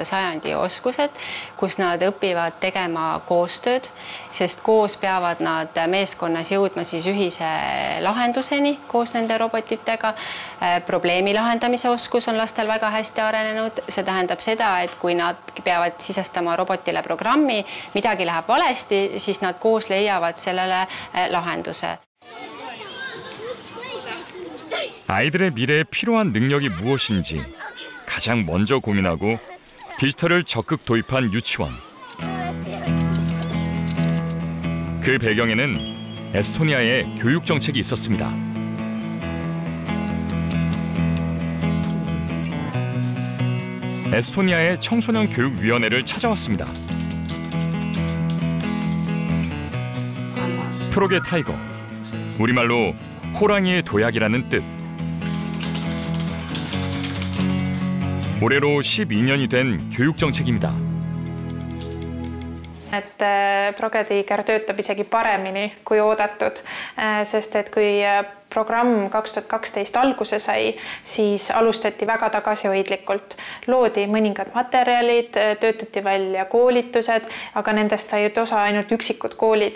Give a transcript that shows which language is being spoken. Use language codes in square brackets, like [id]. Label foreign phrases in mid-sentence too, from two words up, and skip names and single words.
[et] sajandi oskused, kus nad õpivad tegema koostööd, sest koos peavad nad meeskonnas jõudma siis ühise lahenduseni koos nende robotitega. Probleemi lahendamise oskus on lastel väga hästi arenenud. See tähendab seda, et kui nad peavad sisestama robotile programmi, midagi läheb valesti, siis nad koos leiavad sellele lahenduse. [ko] 아이들의 미래에 필요한 능력이 무엇인지 가장 먼저 고민하고 디지털을 적극 도입한 유치원. 그 배경에는 에스토니아의 교육 정책이 있었습니다. 에스토니아의 청소년 교육위원회를 찾아왔습니다. 프로게 타이거, 우리말로 호랑이의 도약이라는 뜻. 올해로 12년이 된 교육 정책입니다. [et] Et Progetiiger töötab isegi paremini kui oodatud, sest et kui programm 2012 alguse sai, siis alustati väga tagasihoidlikult. Loodi mõningad materjalid, töötati välja koolitused, aga nendest said osa ainult üksikud koolid.